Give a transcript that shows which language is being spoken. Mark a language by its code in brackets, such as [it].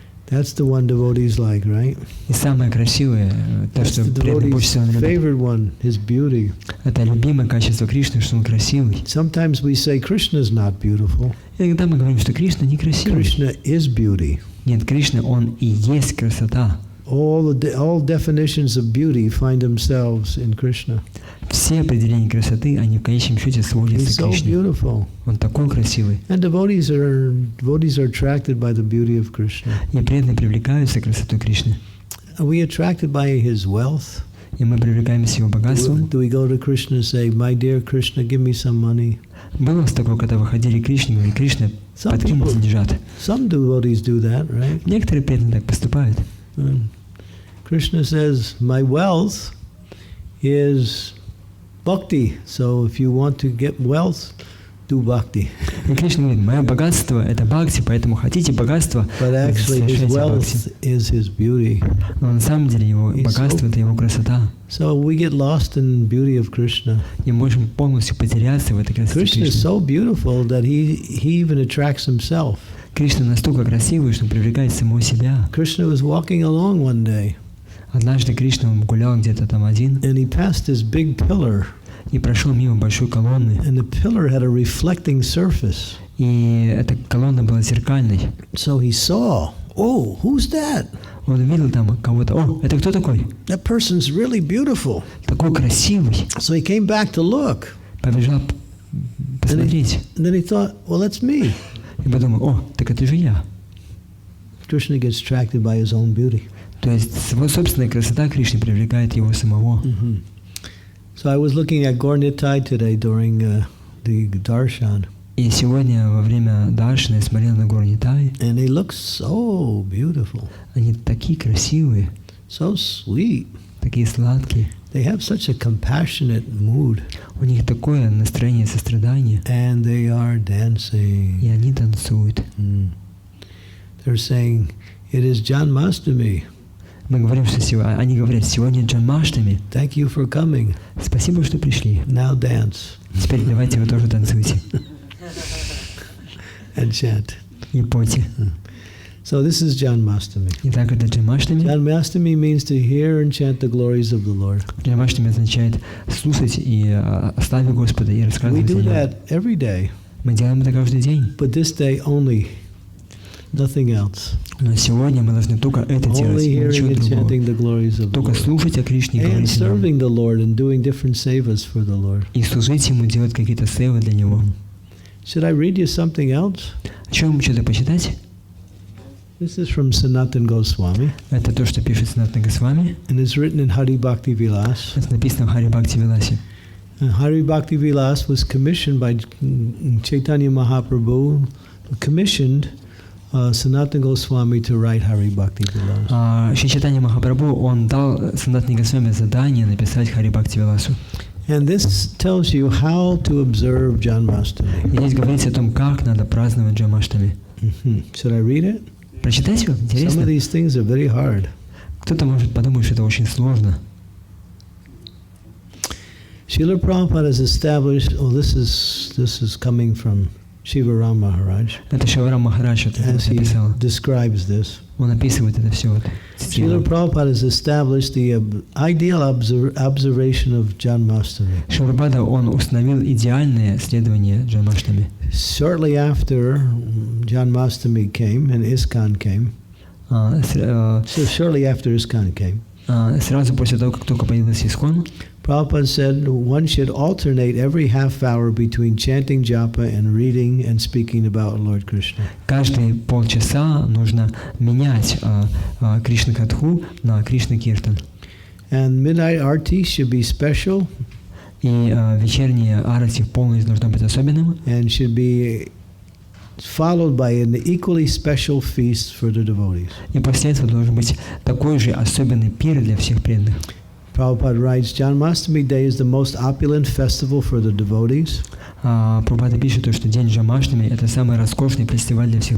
[en] That's the one devotees like, right? [ru] И самое красивое, то, [en] That's [ru] что [en] the [ru] преданные больше [en] devotees' [ru] всего любят, [en] favorite one, his beauty. [ru] это любимое качество Кришны, что он красивый. [en] Sometimes we say Krishna is not beautiful. [ru] И иногда мы говорим, что Кришна некрасивый. [en] Krishna is beauty. [ru] Нет, Кришна, он и есть красота. [en] All definitions of beauty find themselves in Krishna. [ru] Все определения красоты, они в конечном счете [en] He's [ru] сводятся к [en] so [ru] Кришне. [en] beautiful. [ru] Он такой красивый. [en] And devotees are attracted by the beauty of Krishna. [ru] И преданные привлекаются красотой Кришны. [en] Are we attracted by his wealth? [ru] И мы привлекаемся его богатством. [en] Do we go to Krishna and say, "My dear Krishna, give me some money"? [ru] Было у вас такое, когда вы ходили к Кришне, говорили, Кришна, подкинь деньжат. [en] Some devotees do that, right? [ru] Некоторые преданные так поступают. [en] Krishna says, "My wealth is bhakti. So if you want to get wealth, do bhakti." [ru] И Кришна говорит, мое богатство – это бхакти, поэтому хотите богатства, [en] But actually, his [ru] совершайте [en] wealth [ru] бхакти. [en] is his beauty. [ru] Но на самом деле его богатство – это его красота. [en] So we get lost in beauty of Krishna. [ru] И можем полностью потеряться в этой красоте [en] Krishna is [ru] Кришны. [en] so beautiful that he even attracts himself. [ru] Кришна настолько красивый, что привлекает самого себя. [en] Krishna was walking along one day, [ru] Однажды Кришна он гулял где-то там один [en] and he passed this big pillar, [ru] и прошел мимо большой колонны. [en] and the pillar had a reflecting surface. [ru] И эта колонна была зеркальной. [en] So he saw, "Oh, who's that? [ru] Он увидел там кого-то. О, это кто такой? [en] That person's really beautiful." [ru] Такой красивый. [en] So he came back to look, [ru] Побежал посмотреть. [en] and then he thought, "Well, that's me." [ru] И подумал, о, так это же я. [en] Krishna gets attracted by his own beauty. [ru] То есть его собственная красота Кришны привлекает его самого. [en] So I was looking at Gaur Nitai today during the darshan, [ru] И сегодня во время Даршана я смотрел на гору Нитай. [en] and they look so beautiful, [ru] Они такие красивые, [en] so sweet. [ru] такие сладкие. [en] They have such a compassionate mood, [ru] У них такое настроение сострадания. [en] and they are dancing. [ru] И они танцуют. [en] They're saying, "It is Janmastami. [ru] Мы говорим, что сегодня, они говорят, сегодня Джанмаштами. [en] Thank you for coming. [ru] Спасибо, что пришли. [en] Now dance [ru] Теперь давайте вы тоже танцуйте [en] and chant." [ru] и пойте. [en] So this is Janmastami. [ru] Итак, это Джанмаштами. [en] Janmastami means to hear and chant the glories of the Lord. [ru] Джанмаштами означает слушать и славить Господа и [en] We [ru] рассказывать о [en] do [ru] Нем. [en] that every day, [ru] Мы делаем это каждый день. [en] but this day only, nothing else. [ru] Но сегодня мы должны только это делать, [en] Only [ru] и [en] hearing [ru] ничего [en] and [ru] другого. [en] chanting the glories of the [ru] Только [en] Lord. [ru] слушать о Кришне и [en] And [ru] говорить о Нем. [en] serving the Lord and doing different sevas for the Lord. [ru] И служить Ему, делать какие-то севы для Него. [en] Should I read you something else? [ru] Что вам что-то почитать? [en] This is from Sanatan Goswami, [ru] Это то, что пишет Санатана Госвами. [en] and it's written in Hari Bhakti Vilas. [ru] Это написано в Хари Бхакти Виласе. [en] Hari Bhakti Vilas was commissioned by Chaitanya Mahaprabhu, commissioned Sanatan Goswami to write Hari Bhakti Vilas. [ru] Шри Чайтанья Махапрабху, он дал Санатане Госвами задание написать Хари Бхакти Виласу. [en] And this tells you how to observe Janmastami. [ru] И здесь говорится о том, как надо праздновать Джанмаштами. [en] Should I read it? [ru] Прочитать его? [en] Some of [ru] Интересно? [en] these things are very hard. [ru] Кто-то может подумать, что это очень сложно. [en] Srila Prabhupada has established, this is coming from Shivaram Maharaj, [ru] Это Шиварам Махарадж это [en] as he [ru] написал. [en] describes this. [ru] Он описывает это все. Вот, [en] Srila Prabhupada has established the ideal observation of Janmastami. [ru] Шилапрабхупада, он установил идеальное следование Джанмаштами. [en] Shortly after Janmastami came and ISKCON came, so shortly after ISKCON came, [ru] Сразу после того, как только появился Искон, [en] Prabhupada said one should alternate every half hour between chanting japa and reading and speaking about Lord Krishna. [ru] каждые полчаса нужно менять Кришна Катху на Кришна Киртан. [en] And midnight arti should be special [ru] И вечернее арати полностью должно быть особенным. [en] and should be followed by an equally special feast for the devotees. [ru] И после этого должен быть такой же особенный пир для всех преданных. [en] Prabhupada writes, Janmastami Day is the most opulent festival for the devotees. [ru] Прабхупада пишет, что день Джанмаштами – это самый роскошный фестиваль для всех